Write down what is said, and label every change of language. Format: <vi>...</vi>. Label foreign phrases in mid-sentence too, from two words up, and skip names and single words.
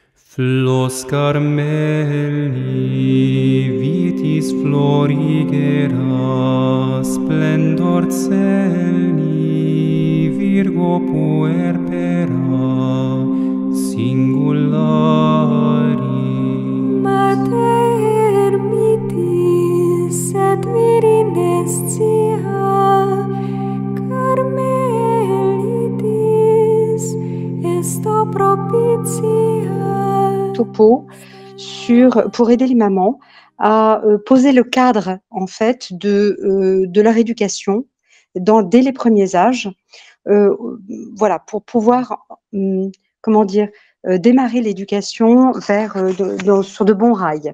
<la>Flos Carmeli, vitis florigera, splendor celi, Virgo puerpera, singulari. Mater mitis et virinescia, Carmelitis esto propitia.</la> <fr>Topo pour aider les mamans à poser le cadre en fait de leur éducation dès les premiers âges, voilà, pour pouvoir comment dire, démarrer l'éducation sur de bons rails.</fr>